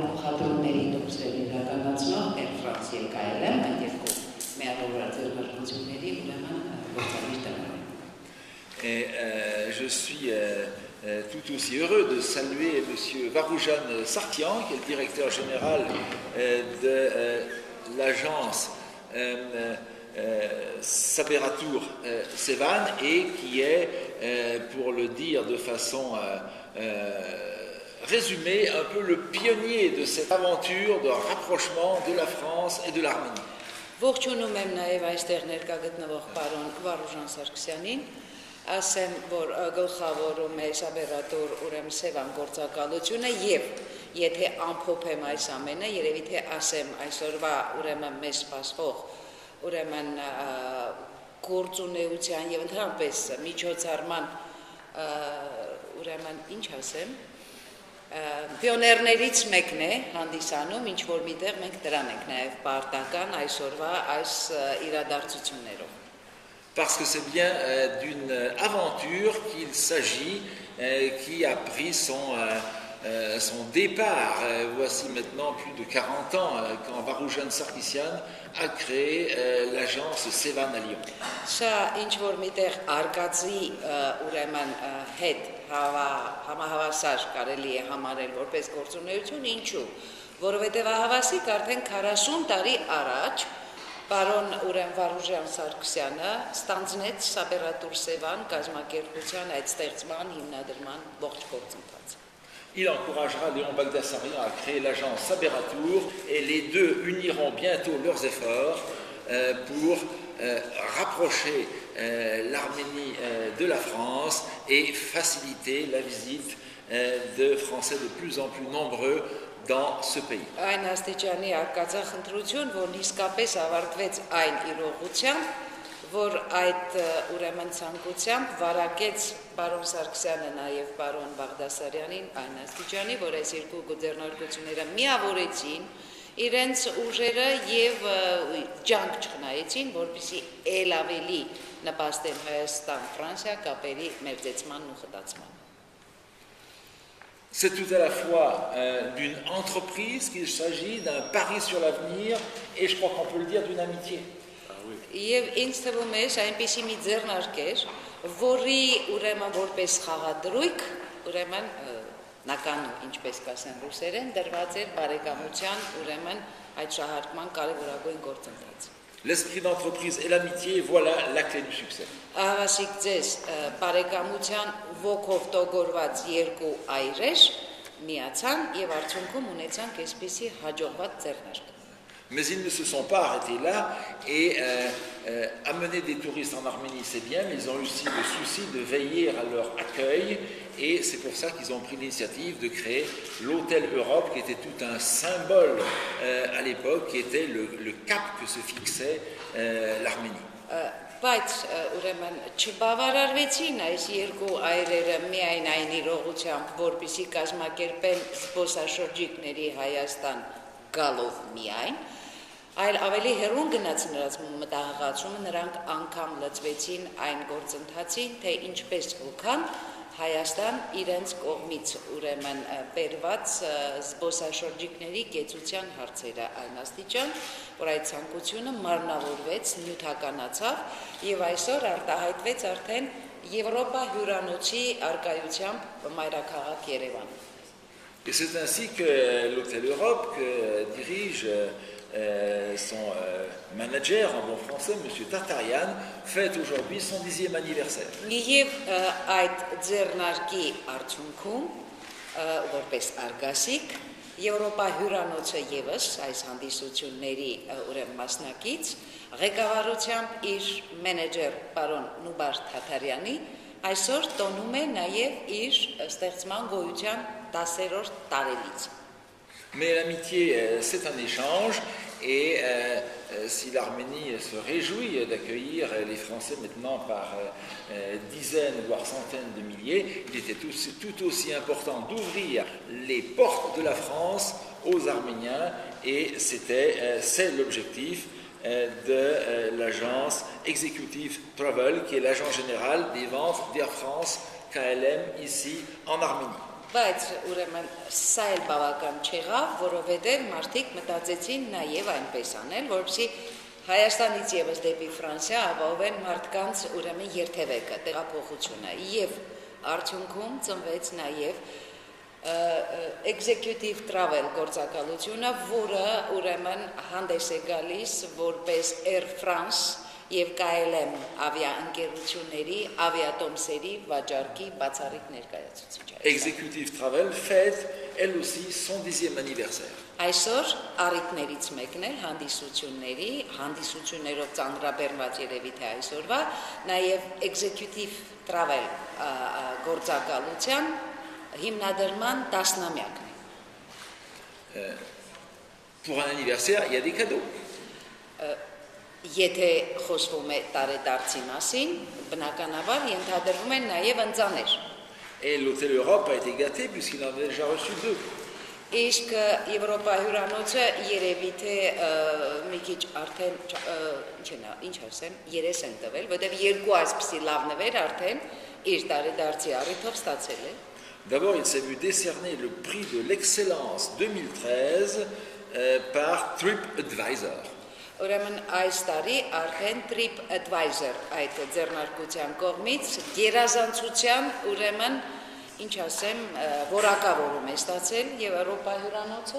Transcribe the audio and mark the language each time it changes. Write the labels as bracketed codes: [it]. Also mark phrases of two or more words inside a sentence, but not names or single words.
[hy] փոխադրումների դոկտորի իրականացնող Air France եւ KLM, այդ երկու միավորված ձեռնարկությունների ուրեմն գործադիր տնօրեն։ [fr] Et je suis tout aussi heureux de saluer M. Varoujan Sarkian, qui est le directeur général de l'agence Saberatur Sevan et qui est, pour le dire de façon résumée, un peu le pionnier de cette aventure de rapprochement de la France et de l'Arménie. [hy] Ողջունում եմ նաև այստեղ ներկա գտնվող պարոն Վարուժան Սարգսյանին, ասեմ, որ գլխավորում է Saberatur ուրեմն Sevan գործակալությունը եւ եթե ամփոփեմ այս ամենը, երևի թե ասեմ այսօրվա ուրեմն մեզ սպասվող ուրեմն գործունեության եւ ընդհանրապես միջոցառման ուրեմն ինչ ասեմ պիոներներից մեկն է հանդիսանում, ինչ որ միտեղ մենք դրան ենք նաեւ պարտական այսօրվա այս իրադարձություններով. [fr] Parce que c'est bien d'une aventure qu'il s'agit, qui a pris son départ, voici maintenant plus de 40 ans, quand Varoujan Sarkisyan a créé l'agence Sevan à Lyon. [hy] Սա ինչ որ միտեղ արկածի ուրեմն հետ համահավասար կարելի է համարել որպես գործունեություն, ինչու, որովհետև հավասիկ արդեն 40 տարի առաջ պարոն ուրեմն Վարուժան Սարգսյանը ստանձնեց Saberatur Sevan կազմակերպության այդ ստեղծման հիմնադրման ողջ գործընթացը. [fr] Il encouragera Léon Bagdassarian à créer l'agence Saberatur et les deux uniront bientôt leurs efforts pour rapprocher l'Arménie de la France et faciliter la visite de Français de plus en plus nombreux dans ce pays. [hy] Այն աստիճանի արկածախնդրություն, որ իսկապես ավարտվեց այն իրողությամբ, որ այդ ուրեմն ցանկությամբ վարակեց պարոն Սարգսյանը նաև պարոն Բաղդասարյանին այն աստիճանի, որ այս երկու գուտերնարկությունները միավորեցին իրենց ուժերը եւ ջանք չխնայեցին, որպեսզի ել ավելի նպաստեն Հայաստան-Ֆրանսիա կապերի մերձեցման ու խտացման. [fr] C'est tout à la fois d'une entreprise qu'il s'agit, d'un pari sur l'avenir et je crois qu'on peut le dire d'une amitié. [hy] Եվ ինձ թվում է այնպիսի մի ձեռնարկեր, որի ուրեմն որպես խաղադրույք, ուրեմն [ru] на кону, [hy] ինչպես կասեն ռուսերեն, դրված էր բարեկամության ուրեմն այդ շահարկման կարևորագույն գործընթաց. [fr] L'esprit d'entreprise et l'amitié, voilà la clé du succès. [hy] Հավասիկ ձեզ բարեկամության ոգով տոգորված երկու այրեր միացան եւ արդյունքում ունեցանք այսպիսի հաջողված ձեռնարկ. [fr] Mais ils ne se sont pas arrêtés là et amener des touristes en Arménie, c'est bien, mais ils ont aussi le souci de veiller à leur accueil et c'est pour ça qu'ils ont pris l'initiative de créer l'Hôtel Europe, qui était tout un symbole à l'époque, qui était le cap que se fixait l'Arménie. [hy] Բայց ուրեմն չբավարարվեցին այս երկու այրերը միայն այն իրողությամբ, որպեսզի կազմակերպեն զբոսաշրջիկների Հայաստան գալով միայն, այլ ավելի հեռուն գնաց նրանց մտահղացումը, նրանք անգամ լծվեցին այն գործընթացին, թե ինչպես հոգան Հայաստան իրենց կողմից ուրեմն բերված զբոսաշրջիկների կեցության հարցերը այն աստիճան, որ այդ ցանկությունը մարմնավորվեց, նյութականացավ եւ այսօր արտահայտվեց արդեն Եվրոպա հյուրանոցի արկայությամբ մայրաքաղաք Երևան։ [fr] Et c'est ainsi que l'Hôtel Europe, que dirige son manager en bon français, M. Tartarian, fête aujourd'hui son 10e anniversaire. [hy] Եվ այդ ձեռնարկի արդյունքում, որպես արգասիկ, Եվրոպա հյուրանոցը եւս այս հանդիսությունների ուրեմն մասնակից ղեկավարությամբ իր մենեջեր պարոն Նուբար Թաթարյանի այսօր տոնում է նաեւ իր ստեղծման գոյության 10-րդ տարելից։ [fr] Mais l'amitié, c'est un échange, et si l'Arménie se réjouit d'accueillir les Français maintenant par dizaines, voire centaines de milliers, il était tout aussi important d'ouvrir les portes de la France aux Arméniens, et c'est l'objectif de l'agence Executive Travel, qui est l'agent général des ventes d'Air France KLM ici en Arménie. [hy] Բայց ուրեմն սա էլ բավական չեղավ, որովհետև մարդիկ մտածեցին նաև այնպես անել, որպեսզի Հայաստանից եւս դեպի Ֆրանսիա ապահովեն մարդկանց ուրեմն երթևեկը, տեղափոխությունը, եւ արդյունքում ծնվեց նաև executive travel գործակալությունը, որը ուրեմն հանդես է գալիս որպես Air France եւ KLM ավիաընկերությունների ավիատոմսերի վաճառքի բացառիկ ներկայացուցիչ։ [fr] Executive Travel fête elle aussi son 10e anniversaire. [hy] Այսօր առիթներից մեկն է հանդիսություններով ծանրաբեռնված երևի թե այսօրվա, նաեւ Executive Travel գործակալության հիմնադրման 10-ամյակն է։ [fr] Pour un anniversaire, il y a des cadeaux. [hy] Եթե խոսվում է տարեդարձի մասին, բնականաբար ենթադրվում են նաև ընծաներ։ [fr] Et l'Hôtel Europe a été gâté puisqu'il en a déjà reçu 2. [hy] Իսկ Եվրոպա հյուրանոցը երևի թե մի քիչ արդեն ինչ ասեմ, 3 են տվել, որտեղ երկու այսպիսի լավ նվեր արդեն իր տարեդարձի առիթով ստացել է։ [fr] D'abord, il s'est vu décerner le prix de l'excellence 2013 par TripAdvisor. [hy] Ուրեմն այս տարի արդեն TripAdvisor այդ ձեռնարկության կողմից գերազանցության ուրեմն ինչ ասեմ որակավորում է ստացել Եվրոպա հյուրանոցը։